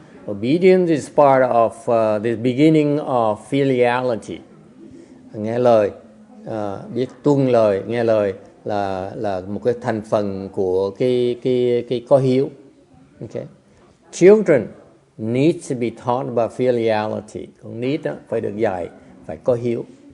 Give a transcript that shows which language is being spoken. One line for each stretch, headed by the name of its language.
English: Obedience is part of the beginning of filiality.
Vietnamese: Nghe lời biết tuân lời, nghe lời là một cái thành phần của cái có hiếu.
English: Okay. Children need to be taught about filiality.
Vietnamese: Con nít đó phải được dạy phải có hiếu.